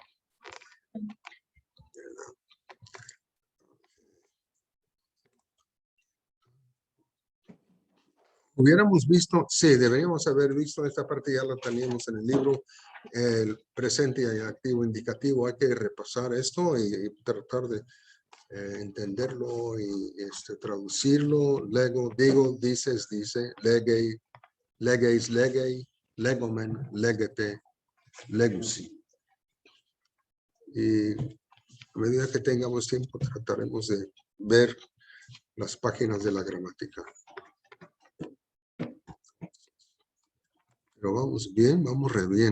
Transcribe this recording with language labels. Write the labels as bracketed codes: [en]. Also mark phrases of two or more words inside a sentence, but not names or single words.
[es] Hubiéramos visto, sí, deberíamos haber visto esta parte, ya la teníamos en el libro, el presente y activo indicativo. Hay que repasar esto y tratar de entenderlo y traducirlo. Lego, digo, dices, dice, [el] λέγει, λέγεις, λέγει, λέγομεν, λέγετε, λέγουσι. [es] Y a medida que tengamos tiempo trataremos de ver las páginas de la gramática. Pero vamos bien, vamos re bien.